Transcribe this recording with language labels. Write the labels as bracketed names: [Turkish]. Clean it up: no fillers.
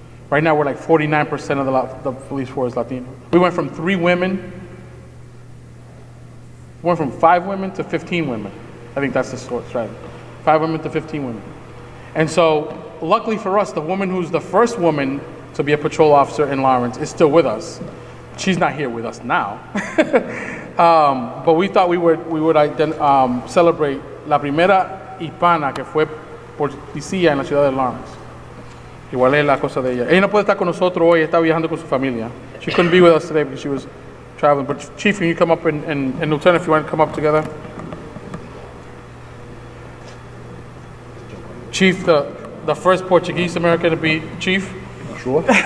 [English] Right now, we're like 49% of the police force Latino. We went from 3 women, we went from 5 women to 15 women. I think that's the strategy. 5 women to 15 women. And so, luckily for us, the woman who's the first woman to be a patrol officer in Lawrence is still with us. She's not here with us now. But we thought we would celebrate [Spanish] la primera hispana que fue policía en la ciudad de Lawrence. Igual es la cosa de ella. Ella no puede estar con nosotros hoy, está viajando con su familia. [English] She couldn't be with us today because she was traveling. But Chief, can you come up and Lieutenant, if you want to come up together. Chief, the first Portuguese American to be chief. Sure.